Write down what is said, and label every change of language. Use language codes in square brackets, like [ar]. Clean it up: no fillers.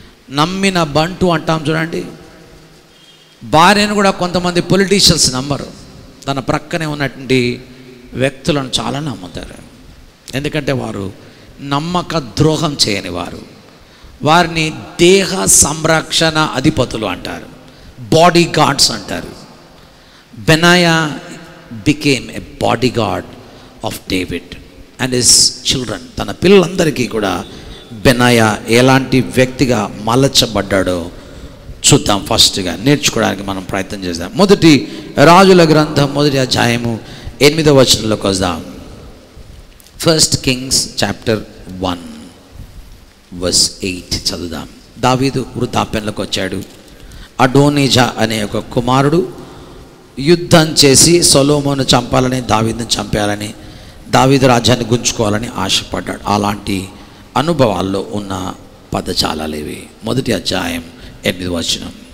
[te] నమ్మిన బంటు అంటాం చూడండి. భార్యను కూడా కొంతమంది పొలిటీషియన్స్ నమ్మరు, తన ప్రక్కనే ఉన్నటువంటి వ్యక్తులను చాలా నమ్ముతారు. ఎందుకంటే వారు నమ్మక ద్రోహం చేయని వారు. వారిని దేహ సంరక్షణ అధిపతులు అంటారు, బాడీ గార్డ్స్ అంటారు. [en] Benaiah became a bodyguard of David and his children. [te] తన పిల్లలందరికీ కూడా బెనాయా ఎలాంటి వ్యక్తిగా మలచబడ్డాడో చూద్దాం. ఫస్ట్గా నేర్చుకోవడానికి మనం ప్రయత్నం చేద్దాం. మొదటి రాజుల గ్రంథం 1వ అధ్యాయము 8వ వచనంలోకి వద్దాం. [en] 1 Kings chapter 1 verse 8 [te] చదువుదాం. దావీదు వృద్ధాప్యంలోకి వచ్చాడు. అడోనిజా అనే ఒక కుమారుడు యుద్ధం చేసి సొలొమోను చంపాలని, దావీదుని చంపేయాలని, దావీదు రాజ్యాన్ని గుంజుకోవాలని ఆశపడ్డాడు. అలాంటి అనుభవాల్లో ఉన్న పదజాలాలు ఇవి. 1వ అధ్యాయం 8వ వచనం.